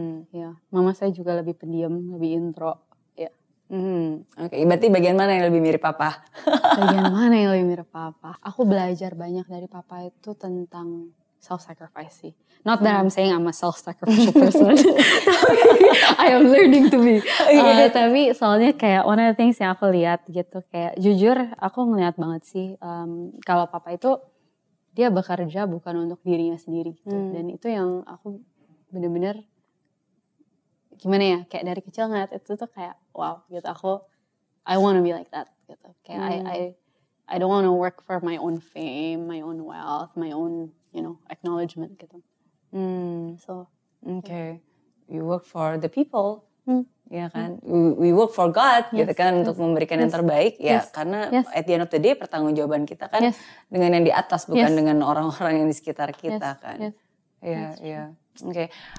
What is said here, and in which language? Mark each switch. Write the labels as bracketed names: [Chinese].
[Indonesian] Ya, mama saya juga lebih pendiam, lebih intro. Ya. Oke, berarti bagian mana yang lebih mirip papa? Bagian mana yang lebih mirip papa? Aku belajar banyak dari papa itu tentang self-sacrifice sih. [English] Not that I'm saying I'm a self-sacrificial person. I am learning to be. [Indonesian] Tapi soalnya kayak [English] one of the things [Indonesian] yang aku lihat gitu. Kayak jujur aku ngeliat banget sih. Kalau papa itu dia bekerja bukan untuk dirinya sendiri gitu. Dan itu yang aku bener-bener gimana ya. Kayak dari kecil ngeliat itu tuh kayak wow gitu. [English] I wanna be like that gitu. Kayak I don't wanna work for my own fame, my own wealth, my own acknowledgement gitu. So, okay. You work for the people, [Indonesian] ya kan? [English] We work for God, [Indonesian] gitu kan, untuk memberikan yang terbaik, ya. Karena [English] at the end of the day [Indonesian] pertanggungjawaban kita kan dengan yang di atas, bukan dengan orang-orang yang di sekitar kita kan. Iya. Oke.